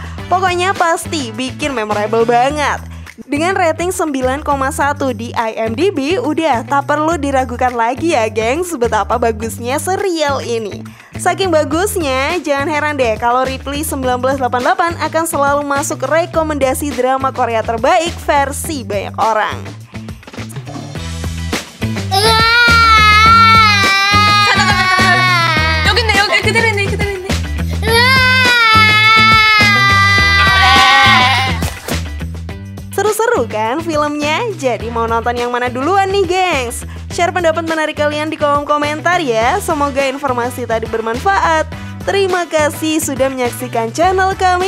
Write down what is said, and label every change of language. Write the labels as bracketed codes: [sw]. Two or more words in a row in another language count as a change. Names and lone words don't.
[id] Pokoknya pasti bikin memorable banget. Dengan rating 9,1 di IMDb, udah tak perlu diragukan lagi ya gengs betapa bagusnya serial ini. Saking bagusnya, jangan heran deh kalau Ripley 1988 akan selalu masuk rekomendasi drama Korea terbaik versi banyak orang. [ko] 여기 있네, 여기 그대로 있네, 그대로 있네. [id] Seru-seru kan filmnya? Jadi mau nonton yang mana duluan nih gengs? Share pendapat menarik kalian di kolom komentar ya. Semoga informasi tadi bermanfaat. Terima kasih sudah menyaksikan channel kami.